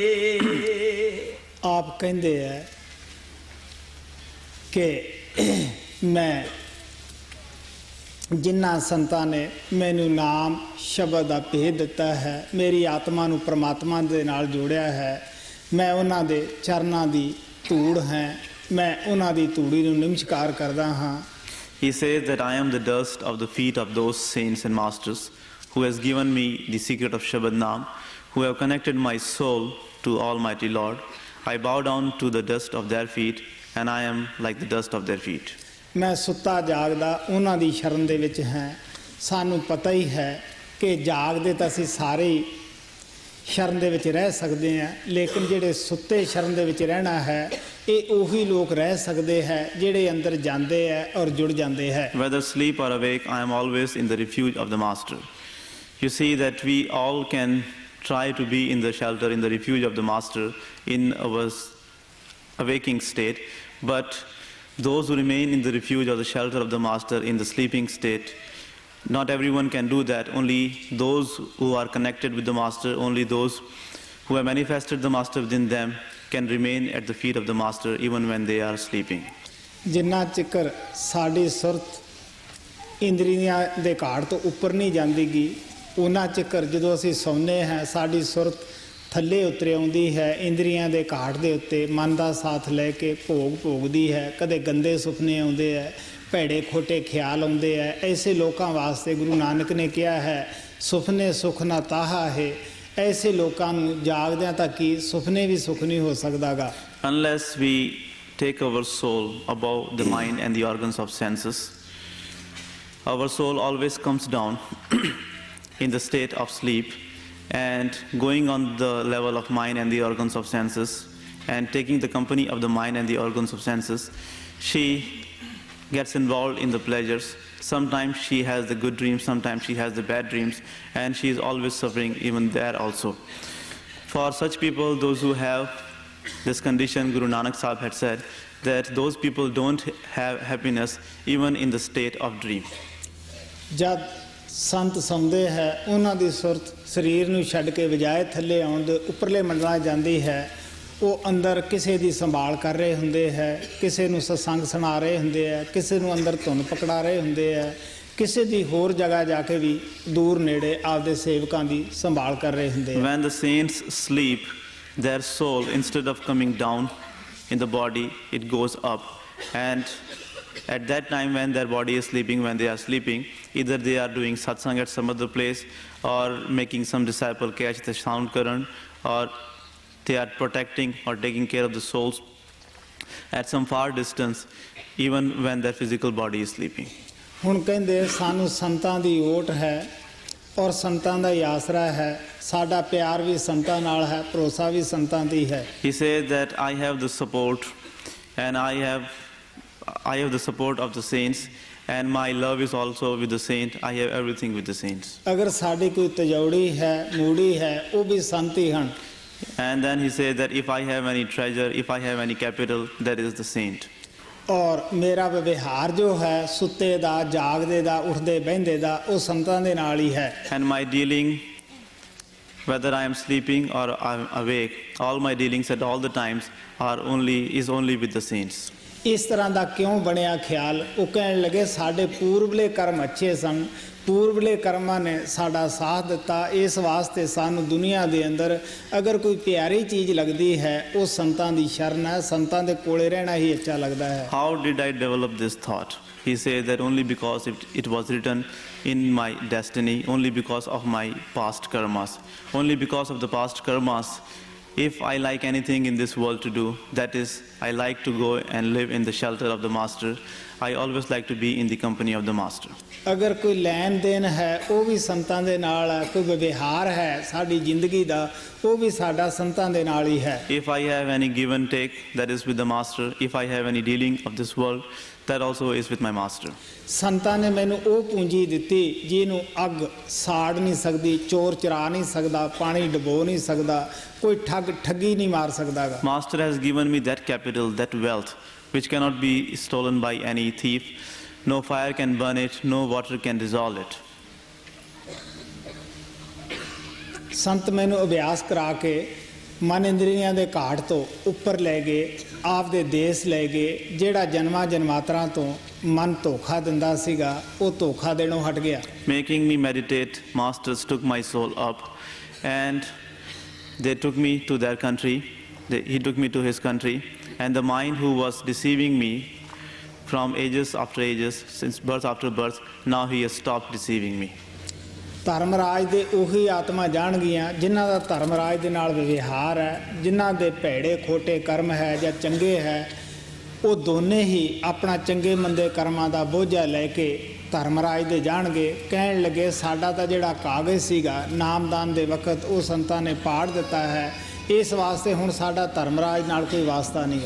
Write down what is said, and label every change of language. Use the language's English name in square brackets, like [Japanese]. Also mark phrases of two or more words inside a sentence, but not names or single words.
[Punjabi] ਆਪ ਕਹਿੰਦੇ ਹੈ ਕਿ ਮੈਂ ਜਿਨ੍ਹਾਂ ਸੰਤਾਂ ਨੇ ਮੈਨੂੰ ਨਾਮ ਸ਼ਬਦ ਦਾ ਭੇਦ ਦਿੱਤਾ ਹੈ, ਮੇਰੀ ਆਤਮਾ ਨੂੰ ਪ੍ਰਮਾਤਮਾ ਦੇ ਨਾਲ ਜੋੜਿਆ ਹੈ, ਮੈਂ ਉਹਨਾਂ ਦੇ ਚਰਨਾਂ ਦੀ ਧੂੜ ਹੈ, ਮੈਂ ਉਹਨਾਂ ਦੀ ਧੂੜੀ ਨੂੰ ਨਮਸਕਾਰ ਕਰਦਾ ਹਾਂ। [English] He says that I am the dust of the feet of those saints and masters who has given me the secret of [Punjabi] ਸ਼ਬਦ ਨਾਮ, [English] who have connected my soul to Almighty Lord. I bow down to the dust of their feet and I am like the dust of their feet. [Punjabi] ਮੈਂ ਸੁੱਤਾ ਜਾਗਦਾ ਉਹਨਾਂ ਦੀ ਸ਼ਰਨ ਦੇ ਵਿੱਚ ਹਾਂ। ਸਾਨੂੰ ਪਤਾ ਹੀ ਹੈ ਕਿ ਜਾਗਦੇ ਤਾਂ ਅਸੀਂ ਸਾਰੇ ਹੀ ਸ਼ਰਨ ਦੇ ਵਿੱਚ ਰਹਿ ਸਕਦੇ ਹਾਂ, ਲੇਕਿਨ ਜਿਹੜੇ ਸੁੱਤੇ ਸ਼ਰਨ ਦੇ ਵਿੱਚ ਰਹਿਣਾ ਹੈ ਇਹ ਉਹੀ ਲੋਕ ਰਹਿ ਸਕਦੇ ਹੈ ਜਿਹੜੇ ਅੰਦਰ ਜਾਂਦੇ ਹੈ ਔਰ ਜੁੜ ਜਾਂਦੇ ਹੈ। [English] Whether asleep or awake, I am always in the refuge of the Master. You see that we all can try to be in the shelter, in the refuge of the Master in our awaking state, but those who remain in the refuge or the shelter of the Master in the sleeping state, not everyone can do that. Only those who are connected with the Master, only those who have manifested the Master within them can remain at the feet of the Master even when they are sleeping. [Punjabi] ਜਿੰਨਾ ਚਿਕਰ ਸਾਡੀ ਸੁਰਤ ਇੰਦਰੀਆਂ ਦੇ ਘਾਟ ਤੋਂ ਉੱਪਰ ਨਹੀਂ ਜਾਂਦੀਗੀ, ਉਹਨਾਂ ਚਿਕਰ ਜਦੋਂ ਅਸੀਂ ਸੌਂਦੇ ਹਾਂ ਸਾਡੀ ਸੁਰਤ ਥੱਲੇ ਉਤਰ ਆਉਂਦੀ ਹੈ, ਇੰਦਰੀਆਂ ਦੇ ਘਾਟ ਦੇ ਉੱਤੇ ਮਨ ਦਾ ਸਾਥ ਲੈ ਕੇ ਭੋਗਦੀ ਹੈ। ਕਦੇ ਗੰਦੇ ਸੁਪਨੇ ਆਉਂਦੇ ਹੈ, ਭੈੜੇ ਖੋਟੇ ਖਿਆਲ ਆਉਂਦੇ ਹੈ। ਐਸੇ ਲੋਕਾਂ ਵਾਸਤੇ ਗੁਰੂ ਨਾਨਕ ਨੇ ਕਿਹਾ ਹੈ ਸੁਪਨੇ ਸੁਖ ਨਾ ਤਾਹਾ ਹੈ। ਐਸੇ ਲੋਕਾਂ ਨੂੰ ਜਾਗਦਿਆਂ ਤਾਂ ਕੀ ਸੁਪਨੇ ਵੀ ਸੁਖ ਨਹੀਂ ਹੋ ਸਕਦਾਗਾ। [English] Unless we take our soul above the mind and the organs of senses, our soul always comes down in the state of sleep and going on the level of mind and the organs of senses and taking the company of the mind and the organs of senses, she gets involved in the pleasures. Sometimes she has the good dreams, sometimes she has the bad dreams, and she is always suffering even there also. For such people, those who have this condition, Guru Nanak Sahib had said that those people don't have happiness even in the state of dream. [Punjabi] ਜਦ ਸੰਤ ਸੌਂਦੇ ਹੈ ਉਹਨਾਂ ਦੀ ਸੁਰਤ ਸਰੀਰ ਨੂੰ ਛੱਡ ਕੇ ਵਜਾਏ ਥੱਲੇ ਆਉਣ ਦੇ ਉੱਪਰਲੇ ਮੰਡਲਾਂ ਜਾਂਦੀ ਹੈ। ਉਹ ਅੰਦਰ ਕਿਸੇ ਦੀ ਸੰਭਾਲ ਕਰ ਰਹੇ ਹੁੰਦੇ ਹੈ, ਕਿਸੇ ਨੂੰ ਸਤਸੰਗ ਸੁਣਾ ਰਹੇ ਹੁੰਦੇ ਹੈ, ਕਿਸੇ ਨੂੰ ਅੰਦਰ ਧੁਨ ਪਕੜਾ ਰਹੇ ਹੁੰਦੇ ਹੈ, ਕਿਸੇ ਦੀ ਹੋਰ ਜਗ੍ਹਾ ਜਾ ਕੇ ਵੀ ਦੂਰ ਨੇੜੇ ਆਪਦੇ ਸੇਵਕਾਂ ਦੀ ਸੰਭਾਲ ਕਰ ਰਹੇ ਹੁੰਦੇ ਹੈ। [English] When the saints sleep, their soul, instead of coming down in the body, it goes up, and at that time when their body is sleeping, when they are sleeping, either they are doing satsang at some other place or making some disciple catch the sound current, or they are protecting or taking care of the souls at some far distance, even when their physical body is sleeping. [Punjabi] ਹੁਣ ਕਹਿੰਦੇ ਸਾਨੂੰ ਸੰਤਾਂ ਦੀ ਓਟ ਹੈ ਔਰ ਸੰਤਾਂ ਦਾ ਹੀ ਆਸਰਾ ਹੈ, ਸਾਡਾ ਪਿਆਰ ਵੀ ਸੰਤਾਂ ਨਾਲ ਹੈ, ਭਰੋਸਾ ਵੀ ਸੰਤਾਂ ਦੀ ਹੈ। [English] He says that I have the support, and I have the support of the saints, and my love is also with the saint. I have everything with the saints. [Punjabi] ਅਗਰ ਸਾਡੀ ਕੋਈ ਤਜੌੜੀ ਹੈ, ਮੂੜੀ ਹੈ, ਉਹ ਵੀ ਸੰਤ ਹੀ ਹਨ। [English] And then he says that if I have any treasure, if I have any capital, that is the saint. [Punjabi] ਔਰ ਮੇਰਾ ਵਿਵਹਾਰ ਜੋ ਹੈ ਸੁੱਤੇ ਦਾ, ਜਾਗਦੇ ਦਾ, ਉੱਠਦੇ ਬਹਿੰਦੇ ਦਾ, ਉਹ ਸੰਤਾਂ ਦੇ ਨਾਲ ਹੀ ਹੈ। [English] And my dealing, whether I am sleeping or I am awake, all my dealings at all the times is only with the saints. [Punjabi] ਇਸ ਤਰ੍ਹਾਂ ਦਾ ਕਿਉਂ ਬਣਿਆ ਖਿਆਲ? ਉਹ ਕਹਿਣ ਲੱਗੇ ਸਾਡੇ ਪੂਰਬਲੇ ਕਰਮ ਅੱਛੇ ਸਨ, ਪੂਰਬਲੇ ਕਰਮਾਂ ਨੇ ਸਾਡਾ ਸਾਥ ਦਿੱਤਾ, ਇਸ ਵਾਸਤੇ ਸਾਨੂੰ ਦੁਨੀਆ ਦੇ ਅੰਦਰ ਅਗਰ ਕੋਈ ਪਿਆਰੀ ਚੀਜ਼ ਲੱਗਦੀ ਹੈ ਉਹ ਸੰਤਾਂ ਦੀ ਸ਼ਰਨ ਹੈ, ਸੰਤਾਂ ਦੇ ਕੋਲੇ ਰਹਿਣਾ ਹੀ ਅੱਛਾ ਲੱਗਦਾ ਹੈ। [English] How did I develop this thought? He says that only because it was written in my destiny, only because of my past karmas, only because of the past karmas. If I like anything in this world to do, that is, I like to go and live in the shelter of the master. I always like to be in the company of the master. [Punjabi] ਅਗਰ ਕੋਈ ਲੈਣ ਦੇਣ ਹੈ ਉਹ ਵੀ ਸੰਤਾਂ ਦੇ ਨਾਲ ਹੈ, ਕੋਈ ਵਿਵਹਾਰ ਹੈ ਸਾਡੀ ਜ਼ਿੰਦਗੀ ਦਾ ਉਹ ਵੀ ਸਾਡਾ ਸੰਤਾਂ ਦੇ ਨਾਲ ਹੀ ਹੈ। [English] If I have any give and take, that is with the master. If I have any dealing of this world, that also is with my master. [Punjabi] ਸੰਤਾਂ ਨੇ ਮੈਨੂੰ ਉਹ ਪੂੰਜੀ ਦਿੱਤੀ ਜਿਹਨੂੰ ਅੱਗ ਸਾੜ ਨਹੀਂ ਸਕਦੀ, ਚੋਰ ਚੁਰਾ ਨਹੀਂ ਸਕਦਾ, ਪਾਣੀ ਡੁਬੋ ਨਹੀਂ ਸਕਦਾ, ਕੋਈ ਠੱਗੀ ਨਹੀਂ ਮਾਰ ਸਕਦਾਗਾ। [English] Master has given me that capital, that wealth, which cannot be stolen by any thief. No fire can burn it, no water can dissolve it. [Punjabi] ਸੰਤ ਮੈਨੂੰ ਅਭਿਆਸ ਕਰਾ ਕੇ ਮਨ ਇੰਦਰੀਆਂ ਦੇ ਘਾਟ ਤੋਂ ਉੱਪਰ ਲੈ ਗਏ, ਆਪਦੇ ਦੇਸ਼ ਲੈ ਗਏ। ਜਿਹੜਾ ਜਨਮਾਂ ਜਨਮਾਤਰਾਂ ਤੋਂ ਮਨ ਧੋਖਾ ਦਿੰਦਾ ਸੀਗਾ ਉਹ ਧੋਖਾ ਦੇਣੋਂ ਹਟ ਗਿਆ। [English] Making me meditate, masters took my soul up, and they took me to their country. He took me to his country, and the mind who was deceiving me from ages after ages, since birth after birth, now he has stopped deceiving me. [Punjabi] ਧਰਮਰਾਜ ਦੇ ਉਹੀ ਆਤਮਾ ਜਾਣਗੀਆਂ ਜਿਨ੍ਹਾਂ ਦਾ ਧਰਮਰਾਜ ਦੇ ਨਾਲ ਵਿਵਹਾਰ ਹੈ, ਜਿਨ੍ਹਾਂ ਦੇ ਭੈੜੇ ਖੋਟੇ ਕਰਮ ਹੈ ਜਾਂ ਚੰਗੇ ਹੈ, ਉਹ ਦੋਨੇ ਹੀ ਆਪਣਾ ਚੰਗੇ ਮੰਦੇ ਕਰਮਾਂ ਦਾ ਬੋਝਾ ਲੈ ਕੇ ਧਰਮਰਾਜ ਦੇ ਜਾਣਗੇ। ਕਹਿਣ ਲੱਗੇ ਸਾਡਾ ਤਾਂ ਜਿਹੜਾ ਕਾਗਜ਼ ਸੀਗਾ ਨਾਮਦਾਨ ਦੇ ਵਕਤ ਉਹ ਸੰਤਾਂ ਨੇ ਪਾੜ ਦਿੱਤਾ ਹੈ, ਇਸ ਵਾਸਤੇ ਹੁਣ ਸਾਡਾ ਧਰਮਰਾਜ ਨਾਲ ਕੋਈ ਵਾਸਤਾ ਨਹੀਂਗਾ।